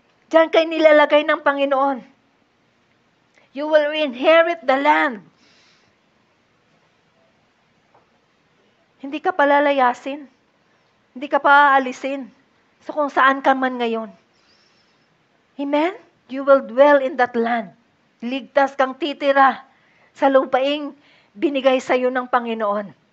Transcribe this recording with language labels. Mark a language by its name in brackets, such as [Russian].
[Filipino] Diyan kayo nilalagay ng Panginoon. [English] You will inherit the land. [Filipino] Hindi ka palalayasin. Hindi ka paaalisin. So kung saan ka man ngayon. Amen? [English] You will dwell in that land. [Filipino] Ligtas kang titira sa lupaing binigay sa iyo ng Panginoon.